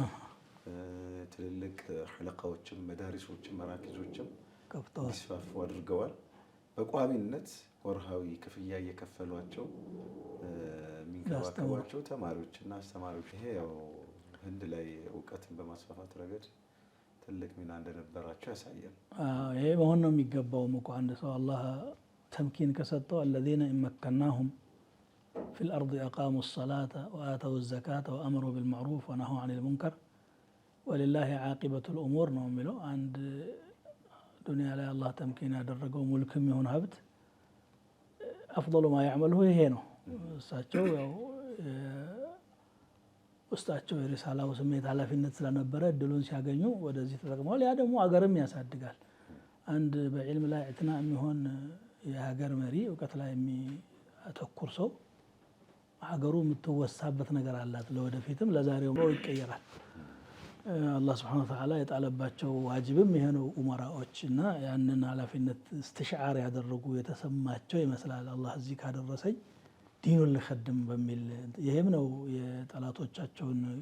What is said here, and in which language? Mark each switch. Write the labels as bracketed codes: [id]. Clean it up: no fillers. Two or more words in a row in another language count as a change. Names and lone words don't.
[am] ትልልቅ ሐለቃዎችም መዳሪሶችም መራኪዞችም እንዲስፋፉ አድርገዋል። በቋሚነት ወርሃዊ ክፍያ እየከፈሏቸው የሚንከባከቧቸው ተማሪዎችና አስተማሪዎች ይሄ ያው ህንድ ላይ እውቀትን በማስፋፋት ረገድ ትልቅ ሚና እንደነበራቸው ያሳያል። ይሄ መሆን ነው የሚገባውም እኮ አንድ ሰው አላህ ተምኪን ከሰጠው [ar] الذين إن مكناهم في الأرض أقاموا الصلاة وآتوا الزكاة وأمروا بالمعروف ونهوا عن المنكر ولله عاقبة الأمور [am] ነው የሚለው። አንድ ዱንያ ላይ አላህ ተምኪን ያደረገው ሙልክም ይሁን ሀብት [ar] أفضل ما يعمله [am] ይሄ ነው። እሳቸው ያው ውስጣቸው የሪሳላው ስሜት ኃላፊነት ስለነበረ እድሉን ሲያገኙ ወደዚህ ተጠቅመዋል። ያ ደግሞ አገርም ያሳድጋል። አንድ በዕልም ላይ እዕትና የሚሆን የሀገር መሪ እውቀት ላይ የሚያተኩር ሰው ሀገሩ የምትወሳበት ነገር አላት። ለወደፊትም ለዛሬው ይቀየራል። አላህ [ar] سبحانه وتعالى [am] የጣለባቸው ዋጅብም ይሄ ነው። ኡመራዎች እና ያንን ኃላፊነት እስትሽዓር ያደረጉ የተሰማቸው ይመስላል። አላህ እዚህ ካደረሰኝ ዲኑን ልኸድም በሚል ይሄም ነው የጠላቶቻቸውን